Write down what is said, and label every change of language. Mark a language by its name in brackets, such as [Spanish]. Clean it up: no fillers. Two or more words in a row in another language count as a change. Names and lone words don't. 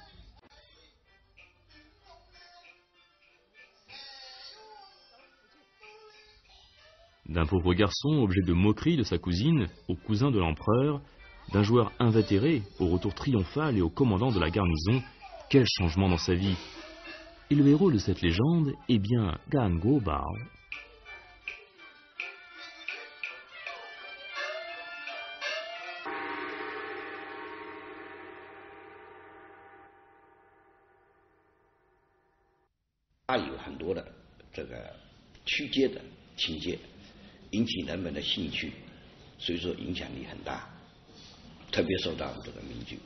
[French] D'un pauvre garçon, objet de moquerie de sa cousine, au cousin de l'empereur, d'un joueur invétéré, au retour triomphal et au commandant de la garnison, quel changement dans sa vie! Et le héros de cette légende est bien Gan Guobao. [Chinese] 它有很多的这个曲解的情节，引起人们的兴趣，所以说影响力很大，特别受到这个闽剧。